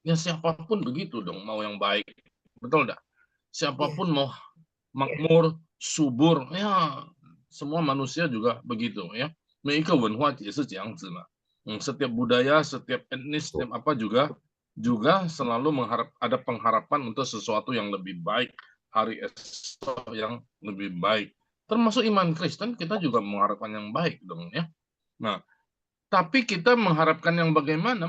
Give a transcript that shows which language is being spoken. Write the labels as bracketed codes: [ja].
[id] Ya siapapun begitu dong, mau yang baik, betul enggak? Siapapun mau makmur, subur, ya semua manusia juga begitu ya. [zh] 每一个文化也是这样子嘛。 [id] Setiap budaya, setiap etnis, setiap apa juga selalu ada pengharapan untuk sesuatu yang lebih baik, hari esok yang lebih baik. Termasuk iman Kristen, kita juga mengharapkan yang baik dong ya. Nah, tapi kita mengharapkan yang bagaimana?